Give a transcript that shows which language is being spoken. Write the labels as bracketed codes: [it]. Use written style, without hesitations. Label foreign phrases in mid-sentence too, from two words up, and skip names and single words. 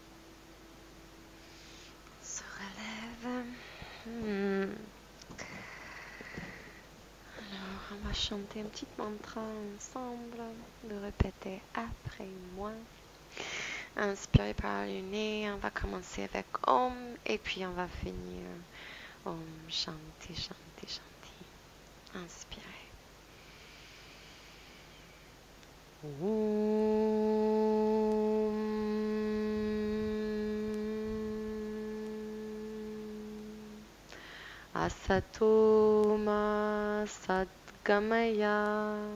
[fr] Se relève. va chanter un petit mantra ensemble, de répéter après moi. Inspirez par le nez, on va commencer avec Om et puis on va finir [sa] ॐ शान्ति शान्ति शान्ति. [fr] Inspirez. [sa] असतो मा सद्गमय